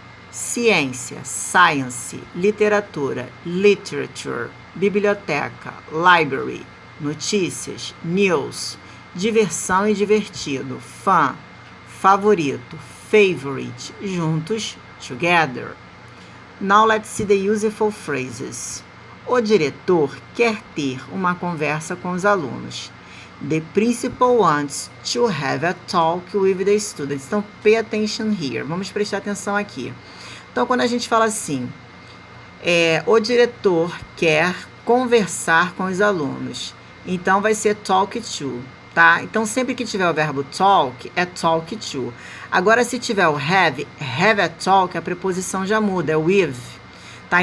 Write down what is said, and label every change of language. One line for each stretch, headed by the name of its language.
Portuguese: Ciência, science, literatura, literature, biblioteca, library, notícias, news, diversão e divertido, fun, favorito, favorite, juntos, together.
English: Now let's see the useful phrases.
Portuguese: O diretor quer ter uma conversa com os alunos.
English: The principal wants to have a talk with the students. Então, pay attention here.
Portuguese: Vamos prestar atenção aqui. Então, quando a gente fala assim, o diretor quer conversar com os alunos. Então, vai ser talk to. Tá? Então, sempre que tiver o verbo talk, é talk to. Agora, se tiver o have a talk, a preposição já muda, é with. Tá?